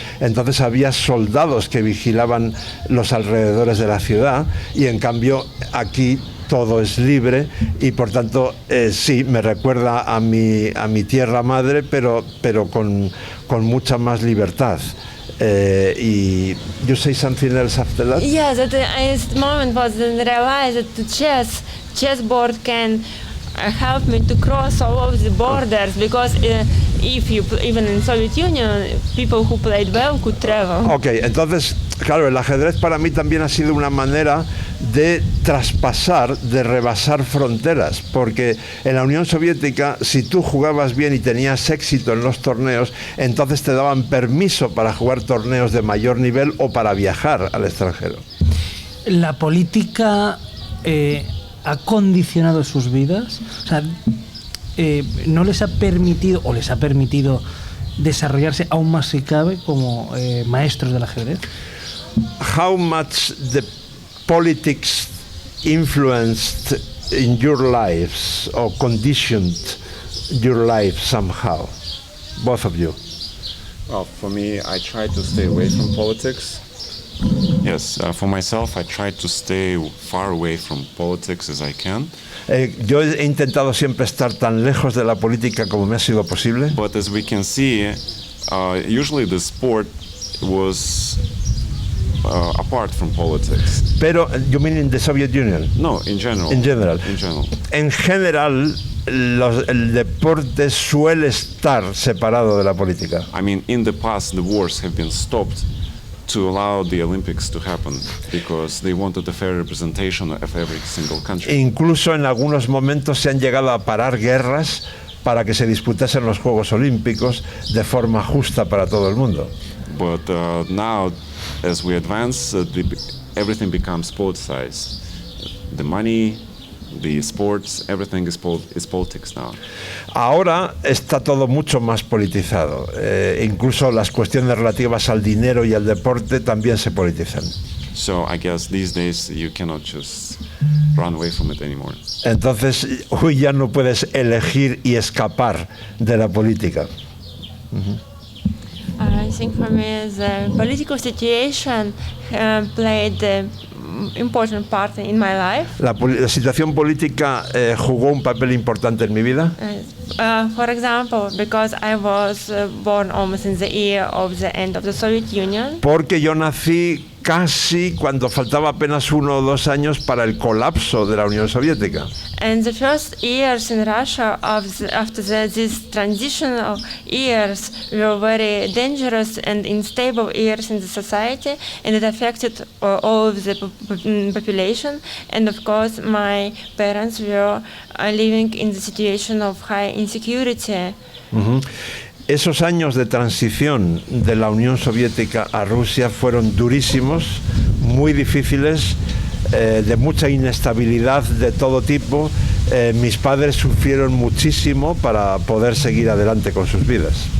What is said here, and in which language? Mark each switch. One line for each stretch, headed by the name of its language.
Spanish: Entonces había soldados que vigilaban los alrededores de la ciudad, y en cambio aquí todo es libre, y por tanto sí, me recuerda a mi tierra madre, pero con mucha más libertad.
English: You say something else after that? Yeah, that moment was when I realized that the chessboard can helped me to cross all of the borders, because if you even in Soviet Union, people who played well could travel.
Spanish: Ok, entonces, claro, el ajedrez para mí también ha sido una manera de traspasar, de rebasar fronteras, porque en la Unión Soviética, si tú jugabas bien y tenías éxito en los torneos, entonces te daban permiso para jugar torneos de mayor nivel o para viajar al extranjero. ¿La política ha condicionado sus vidas? O sea, ¿no les ha permitido o les ha permitido desarrollarse aún más si cabe como maestros del ajedrez?
English: How much the politics influenced in your lives or conditioned your life somehow, both of you? Well, for me, I try to stay away from politics. Yes, for myself, I try to stay far away from politics as I can.
Spanish: Yo he intentado siempre estar tan lejos de la política como me ha sido posible.
English: But as we can see, usually the sport was apart from politics.
Spanish: Pero,
English: you mean in the Soviet Union? No, in general. In general. In general.
Spanish: En general, el deporte suele estar separado de la política.
English: I mean, in the past, the wars have been stopped to allow the Olympics to happen because they wanted a fair representation of every single country.
Spanish: Incluso en algunos momentos se han llegado a parar guerras para que se disputasen los Juegos Olímpicos de forma justa para todo el mundo.
English: But now, as we advance, everything becomes politicized. The money, the sports, everything is politics now.
Spanish: Ahora está todo mucho más politizado. Incluso las cuestiones relativas al dinero y al deporte también se politizan.
English: So I guess these days you cannot just run away from it anymore.
Spanish: Entonces, hoy ya no puedes elegir y escapar de la política.
English: I think for me the political situation played an important part in my life.
Spanish: La situación política jugó un papel importante en mi vida.
English: For example, because I was born almost in the year of the end of the Soviet Union.
Spanish: Porque yo nací casi cuando faltaba apenas 1 o 2 años para el colapso de la Unión Soviética.
English: And the first years in Russia after these transitional years were very dangerous and unstable years in the society, and it affected all of the population. And of course, my parents were living in the situation of high insecurity.
Spanish: Esos años de transición de la Unión Soviética a Rusia fueron durísimos, muy difíciles, de mucha inestabilidad de todo tipo. Mis padres sufrieron muchísimo para poder seguir adelante con sus vidas.